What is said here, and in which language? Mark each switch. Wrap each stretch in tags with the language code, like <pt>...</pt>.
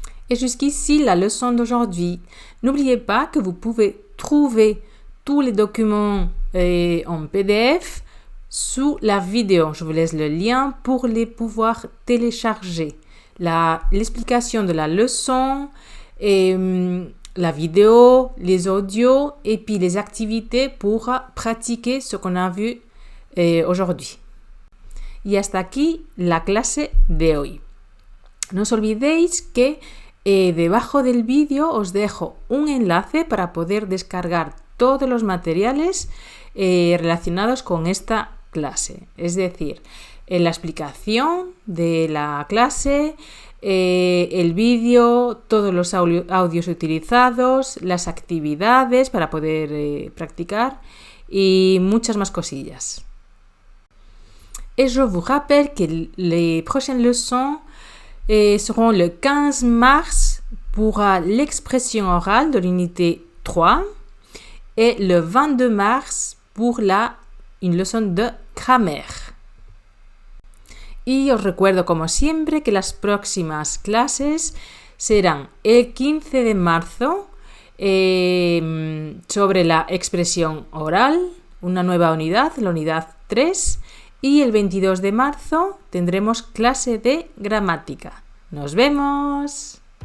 <fr>Et jusqu'ici, la leçon d'aujourd'hui. N'oubliez pas que vous pouvez trouver tous les documents en PDF sous la vidéo. Je vous laisse le lien pour les pouvoir télécharger. L'explication de la leçon, et, la vidéo, les audios et puis les activités pour pratiquer ce qu'on a vu aujourd'hui.</fr> <es>Y hasta aquí la clase de hoy. No os olvidéis que debajo del vídeo os dejo un enlace para poder descargar todos los materiales relacionados con esta clase. Es decir, la explicación de la clase, el vídeo, todos los audios utilizados, las actividades para poder practicar y muchas más cosillas.</es> <fr>Et je vous rappelle que les prochaines leçons seront le 15 mars pour l'expression orale de l'unité 3 et le 22 mars pour une leçon de grammaire.</fr> <es>Y os recuerdo como siempre que las próximas clases serán el 15 de marzo sobre la expresión oral, una nueva unidad, la unidad 3, y el 22 de marzo tendremos clase de gramática. ¡Nos vemos!</es>